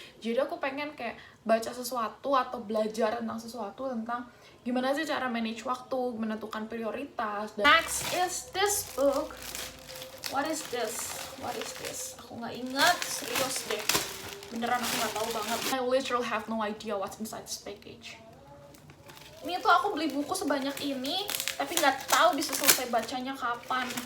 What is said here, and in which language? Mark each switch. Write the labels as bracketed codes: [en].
[id] Jadi aku pengen kayak baca sesuatu atau belajar tentang sesuatu, tentang gimana sih cara manage waktu, menentukan prioritas. Dan [en] next is this book. What is this? What is this? [id] Aku nggak ingat, serius deh. Beneran aku nggak tahu banget. [en] I literally have no idea what's inside this package. [id] Ini tuh aku beli buku sebanyak ini, tapi nggak tahu bisa selesai bacanya kapan.